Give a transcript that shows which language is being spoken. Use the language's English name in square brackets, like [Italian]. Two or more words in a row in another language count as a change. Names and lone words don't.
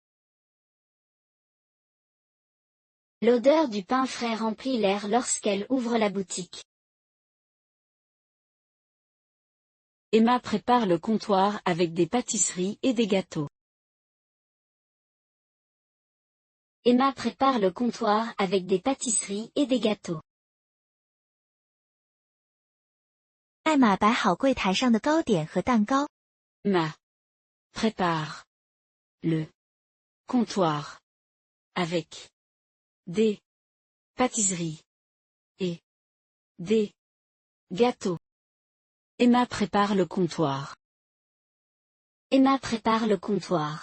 [French] L'odeur du pain frais remplit l'air lorsqu'elle ouvre la boutique. Emma prépare le comptoir avec des pâtisseries et des gâteaux. Emma prépare le comptoir avec des pâtisseries et des gâteaux. [Chinese] 艾玛摆好柜台上的糕点和蛋糕。 [French] Emma prépare le comptoir avec des pâtisseries et des gâteaux. Emma prépare le comptoir. Emma prépare le comptoir.